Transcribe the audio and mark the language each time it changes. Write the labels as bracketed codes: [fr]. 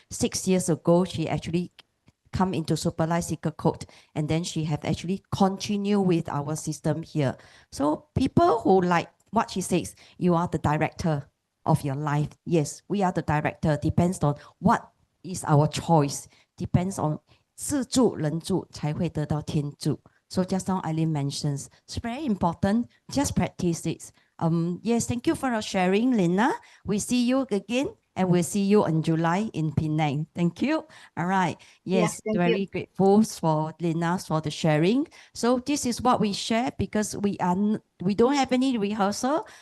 [en] 6 years ago, she actually come into Super Life Secret Code, and then she have actually continue with our system here. So people who like what she says, you are the director of your life. Yes, we are the director. Depends on what is our choice. Depends on [zh] 自助人助才会得到天助. [en] So just now Eileen mentions, it's very important. Just practice it. Yes, thank you for sharing, Lina. We see you again And we'll see you in July in Penang. Thank you. All right. Yes, thank you. very grateful for Lina for the sharing. So this is what we share because we don't have any rehearsal.